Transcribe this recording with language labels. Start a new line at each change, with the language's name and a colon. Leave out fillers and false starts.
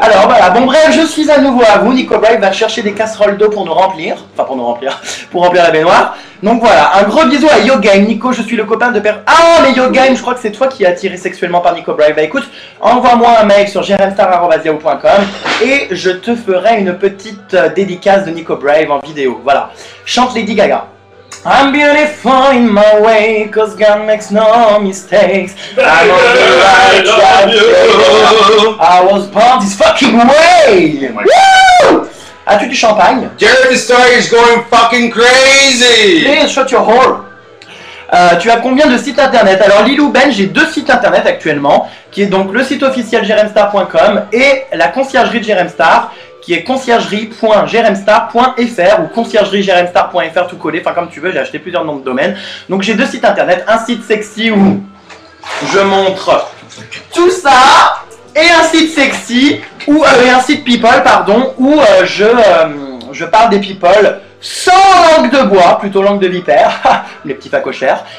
French: Alors voilà, bon bref, je suis à nouveau à vous. Nico Brave va chercher des casseroles d'eau pour nous remplir. Enfin, pour nous remplir. Pour remplir la baignoire. Donc voilà, un gros bisou à YoGame. Nico, je suis le copain de Ah, mais YoGame, je crois que c'est toi qui es attiré sexuellement par Nico Brave. Bah écoute, envoie-moi un mail sur jrmstar@yahoo.com et je te ferai une petite dédicace de Nico Brave en vidéo. Voilà. Chante Lady Gaga.
English: I'm beautiful in my way, cause God makes no mistakes. I'm on the right track. I was born this fucking way.
French: Woo! As-tu du champagne?
English: Jeremy Star is going fucking crazy.
French: Please shut your hole. Tu as combien de sites internet? Alors Lilou Ben, j'ai 2 sites internet actuellement, qui est donc le site officiel jrmstar.com et la conciergerie de Jrmstar, qui est conciergerie.jrmstar.fr ou conciergerie.jrmstar.fr tout collé, enfin comme tu veux, j'ai acheté plusieurs noms de domaines. Donc j'ai 2 sites internet, un site sexy où je montre tout ça, et un site sexy, ou et un site people, pardon, où je parle des people sans langue de bois, plutôt langue de vipère, les petits facochères.